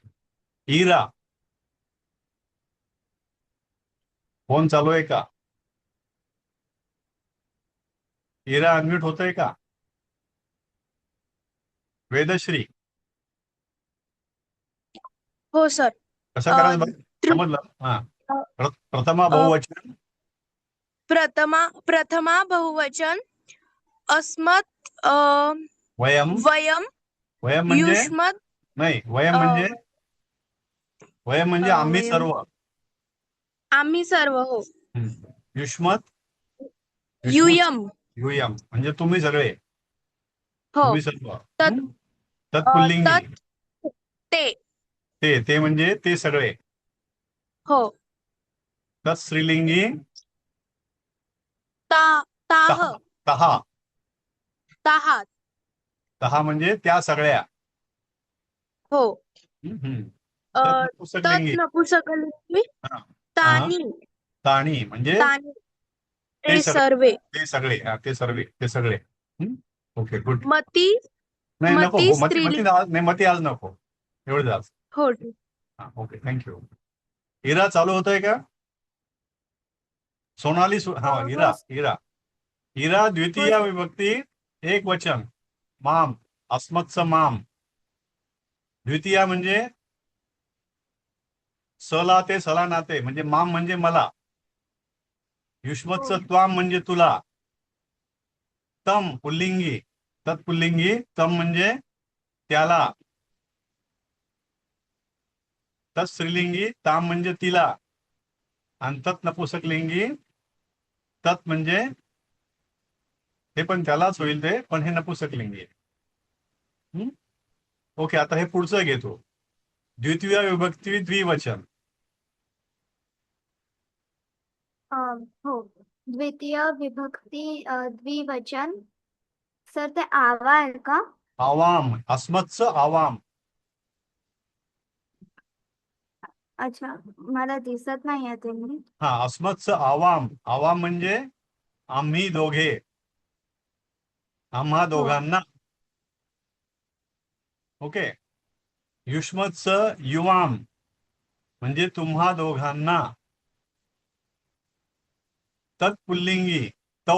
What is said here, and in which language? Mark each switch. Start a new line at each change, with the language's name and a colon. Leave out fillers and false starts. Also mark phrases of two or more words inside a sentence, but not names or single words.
Marathi: इरा. फोन चालू आहे का? इरा अनम्यूट होतोय का? वेदश्री. हो सर. कसं अ, करायचं बघ? तृ- समजलं. हा. अ, प्रथमा अ, बहुवचन. प्रथमा बहुवचन, अस्मत्, वयम. वयम, वयम म्हणजे युष्मत्, नाही, वयम अ, म्हणजे, वयम म्हणजे आम्ही वयम, सर्व. आम्ही सर्व. हो. युष्मत. युष्मत. युयम. युयम म्हणजे तुम्ही सगळे. हो. तुम्ही सर्व. तत्, तत्पुल्लिंगी तत्, ते. ते म्हणजे ते सगळे. हो. तत्स्त्रीलिंगी ता, ताह, तहा. तहा. ताहात. तहा म्हणजे त्या सगळ्या. हो. हम्म. अ, तत् तत् नपुसकलिंगी. नपुसकलिंगी हा. हा. तानी. ताणी म्हणजे तानी ते ते सगळे. सर्वे. ते सगळे. हा, ते सर्व, ते सगळे.
English: okay, good.
Marathi: मती, नाही, नको मती हो, मती मती स्त्रीलिंग. आज नाही, मती आज नको. एवढं आज. हो. हा,
English: okay, thank you.
Marathi: इरा चालू होतोय का? सोनाली हा, हो. इरा. इरा. इरा हो द्वितीय सर. विभक्ती एक वचन, माम. अस्मत्च माम. द्वितीय म्हणजे सला ते सला नाते म्हणजे माम म्हणजे मला. हो. युष्मत्च त्वाम म्हणजे तुला. तम पुल्लिंगी. तत्पुल्लिंगी तम म्हणजे त्याला. तत् स्त्रीलिंगी ताम म्हणजे तिला. आणि तत् नपुसकलिंगी तत् म्हणजे हे पण त्यालाच होईल ते, पण हे नपुसकलिंगी आहे. ओके, आता हे पुढचं घेतो. द्वितीय विभक्ती द्विवचन. हो. द्वितीय विभक्ती द्विवचन. सर ते आवा आहे का? आवाम. अस्मत्च आवाम. अच्छा मला दिसत नाही आहे ते मी हा, अस्मत्स आवाम. आवाम म्हणजे आम्ही दोघे, आम्हा हो दोघांना. ओके. युष्मत्स युवाम म्हणजे तुम्हा दोघांना. तत्पुल्लिंगी तौ.